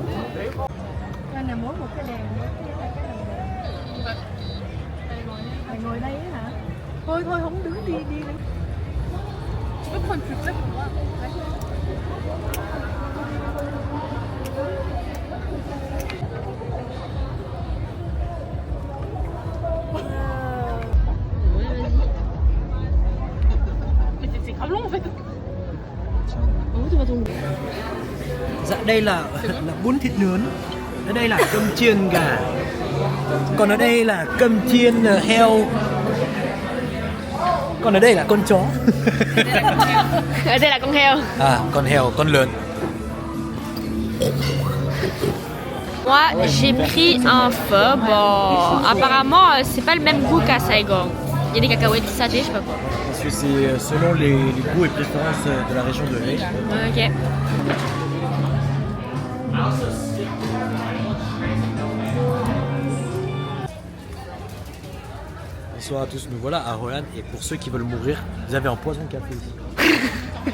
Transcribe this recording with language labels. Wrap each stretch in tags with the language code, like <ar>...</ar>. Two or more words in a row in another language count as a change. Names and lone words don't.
<fr>Tu peux prendre plus près pour moi. C'est grave long en fait.</fr> <vi>Dạ đây là bún thịt nướng. Ở đây là cơm chiên gà. Còn ở đây là cơm chiên heo. Còn ở đây là con chó. Ở đây là con heo. À, con heo, con lợn.</vi> <fr>Moi, j'ai pris un pho. Bon, apparemment, c'est pas le même goût qu'à Saigon. Il y a des cacahuètes sautées, je sais pas quoi. Parce que c'est selon les goûts et préférences de la région de Hue. Ok. Bonsoir à tous, nous voilà à Hoi An et pour ceux qui veulent mourir, vous avez un poison café ici.</fr>